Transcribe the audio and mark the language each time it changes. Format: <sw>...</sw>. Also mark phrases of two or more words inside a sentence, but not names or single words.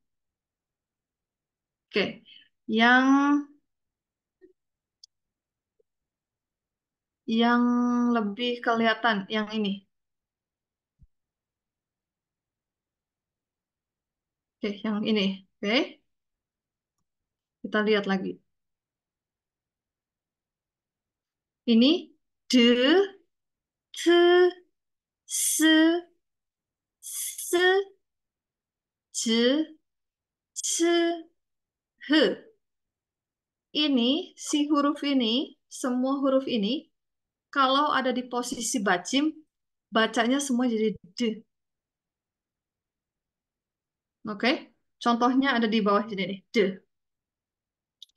<id>Oke, yang yang lebih kelihatan yang ini. Oke, yang ini. Oke, kita lihat lagi. Ini de, te, se, se, je, ce, he. Ini, si huruf ini, semua huruf ini, kalau ada di posisi bacim, bacanya semua jadi de. Oke? Contohnya ada di bawah sini nih, de.</id>